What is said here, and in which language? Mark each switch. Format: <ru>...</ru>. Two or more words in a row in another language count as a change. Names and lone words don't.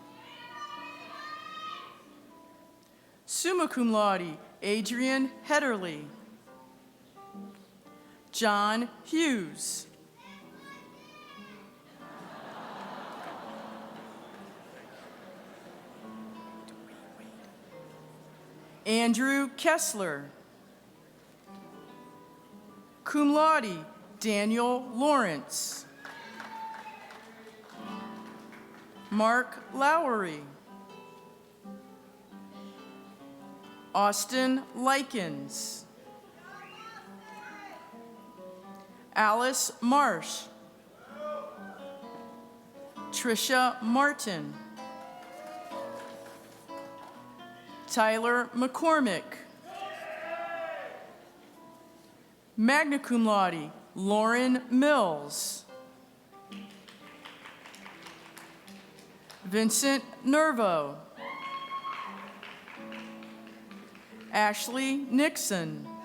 <la>Summa cum laude,</la> <en>Adrian Hedderly. John Hughes. Andrew Kessler.</en> <la>Cum laude,</la> <en>Daniel Lawrence. Mark Lowery. Austin Likens. Alice Marsh. Tricia Martin. Tyler McCormick.</en> <la>Magna cum laude,</la> <en>Lauren Mills. Vincent Nervo. Ashley Nixon.</en>